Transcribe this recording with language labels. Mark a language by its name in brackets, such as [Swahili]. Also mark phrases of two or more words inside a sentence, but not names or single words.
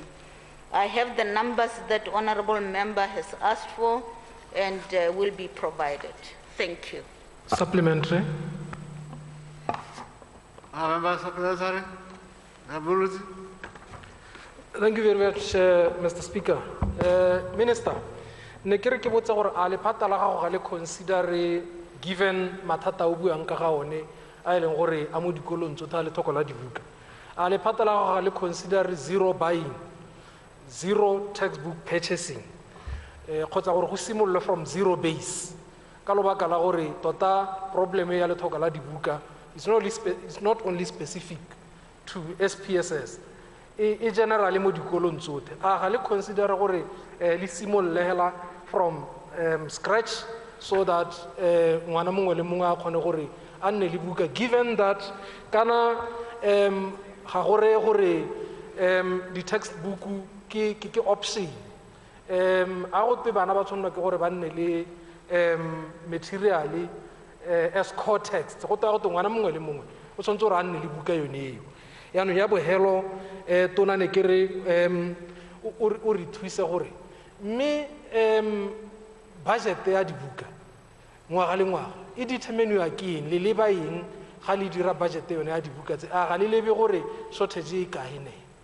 [English] I have the numbers that honorable member has asked for and will be provided. Thank you. Supplementary. Member Supplementary. Thank you very much, Mr. Speaker. Minister, [Tswana] ne kere ke botsa gore a lephata la gago ga le [English] consider given [Tswana] mathata o buang ka ga one a eleng gore a mo dikolong tsotlhe le thoko la dibuka. A lephata la gago ga le [English] consider zero buying, zero textbook purchasing. [Tswana] Kgotsa gore go simolole [English] from zero base. [Tswana] Ka lobaka la gore tota problem ya le thoko la dibuka [English] it's not only specific to SPSS. [Tswana] E generally mo dikolong tsotlhe. A ga le consider gore le simolole hela [English] from scratch so that [Tswana] ngwana mongwe le mongwe a kgone gore a nne le buka, given that kana ga gore gore di textbook ke option a go te bana ba tshwanela ke gore ba nne le [English] material as core text [Tswana] go ta go te ngwana mongwe le mongwe o tshwanetse gore a nne le buka yone eo. Yaanong ya bohelo tona ne ke re o re thuse gore mme budget ya dibuka ngwaga le ngwaga e determiniwa ke eng le leba eng ga le dira budget yone ya dibuka tse a ga le lebe gore shortage e kae ne?